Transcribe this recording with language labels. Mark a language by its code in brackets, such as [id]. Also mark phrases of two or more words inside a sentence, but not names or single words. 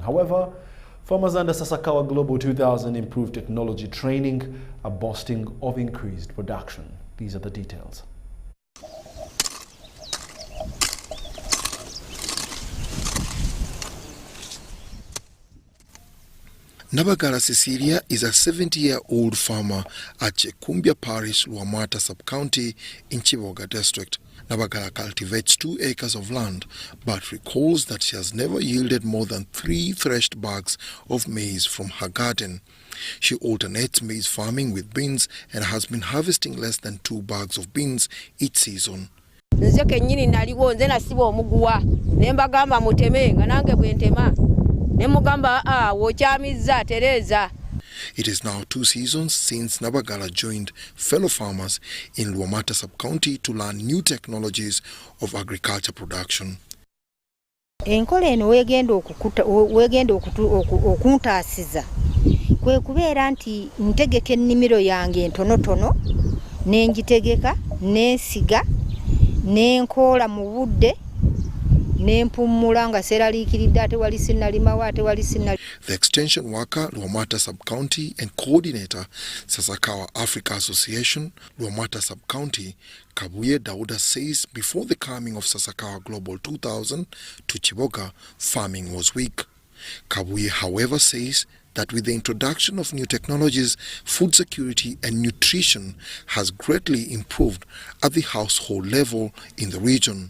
[en] However, farmers under Sasakawa Global 2000 improved technology training are boasting of increased production. These are the details. Nabagala Cecilia is a 70-year-old farmer at Chekumbia Parish, Luamata Sub-County in Chiboga District. Nabagala cultivates 2 acres of land, but recalls that she has never yielded more than 3 threshed bags of maize from her garden. She alternates maize farming with beans and has been harvesting less than 2 bags of beans each season. It is now 2 seasons since Nabagala joined fellow farmers in Luamata Sub-County to learn new technologies of agriculture production. [lg] enkola eno weegenda okuntaasiza kwe kubeera nti ntegeka ennimiro yange entonotono n'engitegeka n'ensiga n'enkoola mu budde n'empummula nga seraliikiridde ate wali sinnalimawo ate wali sinnali. [en] The extension worker, Luamata Sub-County, and coordinator, Sasakawa Africa Association, Luamata Sub-County, Kabuye Dauda says before the coming of Sasakawa Global 2000 to Chiboga, farming was weak. Kabuye, however, says that with the introduction of new technologies, food security and nutrition has greatly improved at the household level in the region.